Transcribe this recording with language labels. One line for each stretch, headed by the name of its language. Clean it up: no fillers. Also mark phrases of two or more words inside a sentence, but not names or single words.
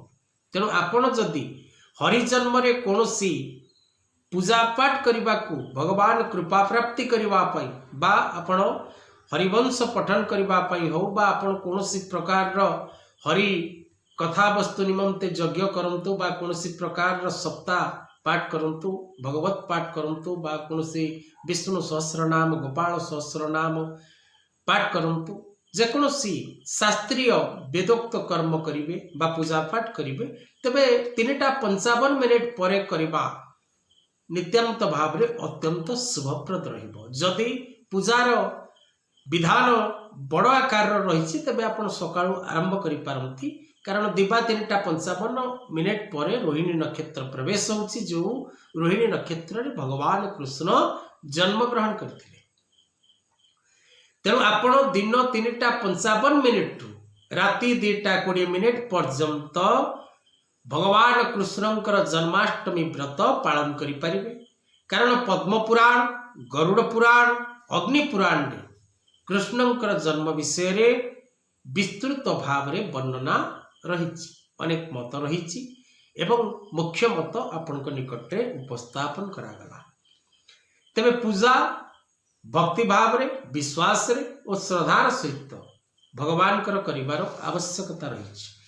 Odia: ତେଣୁ ଆପଣ ଯଦି ହରିଜନ୍ମ ରେ କୌଣସି ପୂଜା ପାଠ କରିବାକୁ ଭଗବାନ କୃପା ପ୍ରାପ୍ତି କରିବା ପାଇଁ ବା ଆପଣ ହରିବଂଶ ପଠନ କରିବା ପାଇଁ ହେଉ ବା ଆପଣ କୌଣସି ପ୍ରକାର ର ହରି କଥା ବସ୍ତୁ ନିମନ୍ତେ ଯଜ୍ଞ କରନ୍ତୁ ବା କୌଣସି ପ୍ରକାର ର ସପ୍ତାହ ପାଠ କରନ୍ତୁ, ଭାଗବତ ପାଠ କରନ୍ତୁ ବା କୌଣସି ବିଷ୍ଣୁ ସହସ୍ରନାମ ଗୋପାଳ ସହସ୍ରନାମ ପାଠ କରନ୍ତୁ, ଯେକୌଣସି ଶାସ୍ତ୍ରୀୟ ବେଦୋକ୍ତ କର୍ମ କରିବେ ବା ପୂଜା ପାଠ କରିବେ ତେବେ 3:55 ପରେ କରିବା ନିତ୍ୟାନ୍ତ ଭାବ ରେ ଅତ୍ୟନ୍ତ ଶୁଭପ୍ରଦ ରହିବ। ଯଦି ପୂଜାର ବିଧାନ ବଡ଼ ଆକାର ରହି ତେବେ ଆପଣ ସକାଳୁ ଆରମ୍ଭ କରି ପାରନ୍ତି, କାରଣ ଦିବା 3:55 ପରେ ରୋହିଣୀ ନକ୍ଷତ୍ର ପ୍ରବେଶ ହେଉଛି ଯୋ ରୋହିଣୀ ନକ୍ଷତ୍ର ରେ ଭଗବାନ କୃଷ୍ଣ ଜନ୍ମ ଗ୍ରହଣ କରିଥିଲେ। ତେଣୁ ଆପଣ ଦିନ 3:55 ରାତି 2:20 ପର୍ଯ୍ୟନ୍ତ ଭଗବାନ କୃଷ୍ଣଙ୍କର ଜନ୍ମାଷ୍ଟମୀ ବ୍ରତ ପାଳନ କରି ପାରିବେ। କାରଣ ପଦ୍ମ ପୁରାଣ, ଗରୁଡ଼ ପୁରାଣ, ଅଗ୍ନି ପୁରାଣ ରେ କୃଷ୍ଣଙ୍କର ଜନ୍ମ ବିଷୟ ରେ ବିସ୍ତୃତ ଭାବ ରେ ବର୍ଣ୍ଣନା ରହିଛି। ଅନେକ ମତ ରହିଛି ଏବଂ ମୁଖ୍ୟ ମତ ଆପଣଙ୍କ ନିକଟ ରେ ଉପସ୍ଥାପନ କରାଗଲା। ତେବେ ପୂଜା ଭକ୍ତି ଭାବ ରେ, ବିଶ୍ୱାସ ରେ ଓ ଶ୍ରଦ୍ଧାର ସହିତ ଭଗବାନ କର କରିବାର ଆବଶ୍ୟକତା ରହି।